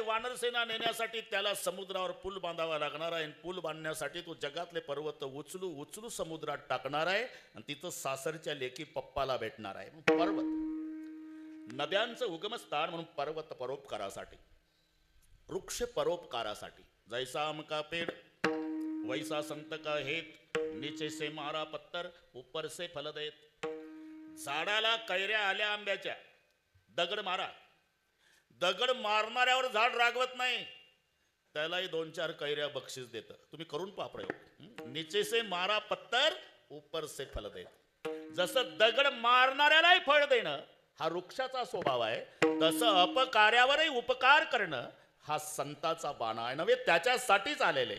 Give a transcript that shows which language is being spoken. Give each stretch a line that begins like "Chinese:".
Marathi: वानर सेना नेण्यासाठी त्याला समुद्रावर पूल बांधावा लागणार आहे. पूल बांधण्यासाठी तो जगातले पर्वत उचलू उचलू समुद्रात टाकणार आहे आणि तिथं सासरच्या लेकी पप्पाला भेटणार आहे. पर्वत नद्यांचं उगमस्थान म्हणून पर्वत परोपकारासाठी. वृक्ष परोपकारासाठी.
Hindi: जैसा आम का पेड़ वैसा संत का हेत, नीचे से मारा पत्तर ऊपर से फल देत.
Marathi: झाडाला कैऱ्या आल्या आंब्याच्या, दगड मारा. दगड मारणाऱ्यावर झाड रागवत नाही, त्यालाही 2-4 कैऱ्या बक्षीस देतं. तुम्ही करून पहा प्रयोग.
Hindi: नीचे से मारा पत्तर ऊपर से फल देत.
Marathi: जसं दगड मारणाऱ्यालाही फळ देणं हा वृक्षाचा स्वभाव आहे, तसं अपकार्यावरही उपकार करणं हा संताचा बाणा आहे. नव्हे त्याच्यासाठीच आलेले.